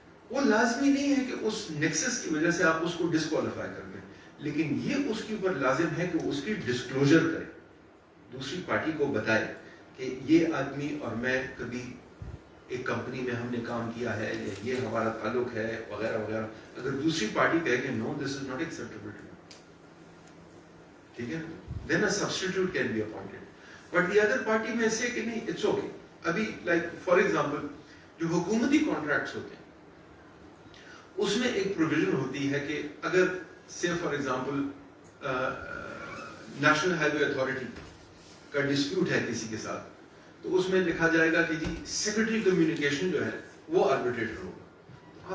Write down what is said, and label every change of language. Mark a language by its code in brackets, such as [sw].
[ur] وہ لازمی نہیں ہے کہ اس نیکسس کی وجہ سے آپ اس کو ڈسکوالیفائی کر دیں، لیکن یہ اس کے اوپر لازم ہے کہ اس کی ڈسکلوجر کرے، دوسری پارٹی کو بتائے کہ یہ آدمی اور میں کبھی ایک کمپنی میں ہم نے کام کیا ہے، یا یہ ہمارا تعلق ہے وغیرہ وغیرہ. اگر دوسری پارٹی کہے کہ [en] no this is not acceptable to me, [ur] ٹھیک ہے، [en] then a substitute can be appointed. But the other party may say [ur] کہ نہیں [en] it's okay. [ur] ابھی [en] like for example [ur] جو حکومتی کانٹریکٹس ہوتے ہیں اس میں ایک پروویژن ہوتی ہے کہ اگر [en] say for example [ur] national high way authority کا ڈسپیوٹ ہے کسی کے ساتھ، تو اس میں لکھا جائے گا کہ جی سیکرٹری کمیونیکیشن جو ہے وہ آربیٹریٹر ہوگا.